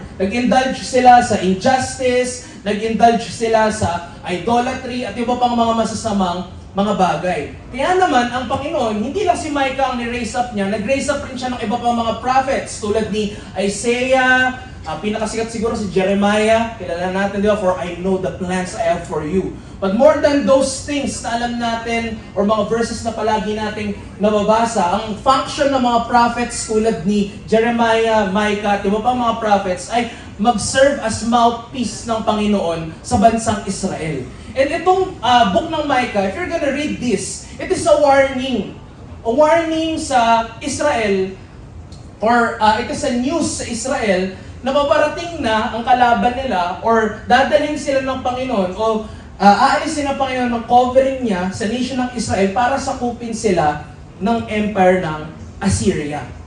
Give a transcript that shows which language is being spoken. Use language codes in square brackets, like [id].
[tl] Nag-indulge sila sa injustice, nag-indulge sila sa idolatry, at iba pang mga masasamang mga bagay. Kaya naman, ang Panginoon, hindi lang si Micah ang ni-raise up niya, nag-raise up rin siya ng iba pang mga prophets, tulad ni Isaiah, pinakasikat siguro si Jeremiah, kilala natin, di ba? [en] For I know the plans I have for you. But more than those things [tl] na alam natin, or mga verses na palagi nating nababasa, ang function ng mga prophets tulad ni Jeremiah, Micah, at iba pang mga prophets ay mag-serve as mouthpiece ng Panginoon sa bansang Israel. [en] And itong book ng Micah, if you're gonna read this, it is a warning. [tl] A warning sa Israel, or it is a news sa Israel, na paparating na ang kalaban nila, or dadalhin sila ng Panginoon, o aalisin ng Panginoon ng covering niya sa nation ng Israel para sakupin sila ng empire ng Assyria.